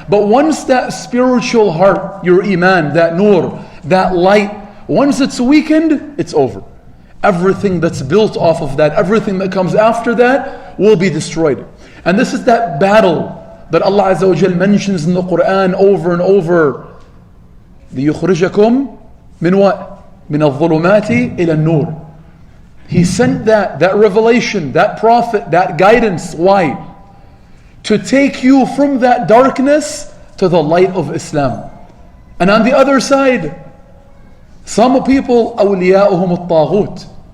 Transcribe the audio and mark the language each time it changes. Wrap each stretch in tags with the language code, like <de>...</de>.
<en>But once that spiritual heart, your iman, that nur, that light, once it's weakened, it's over. Everything that's built off of that, everything that comes after that will be destroyed. And this is that battle that Allah Azza wa Jal mentions in the Quran over and over.</en> <ar>لِيُخْرِجَكُمْ مِنْ</ar> <en>what?</en> <ar>مِنَ الظُّلُمَاتِ إِلَى النُّورِ.</ar> <en>He sent that revelation, that prophet, that guidance. Why? To take you from that darkness to the light of Islam. And on the other side, some people,</en> <ar>أَوْلِيَاؤُهُمُ الطَّاغُوتِ.</ar>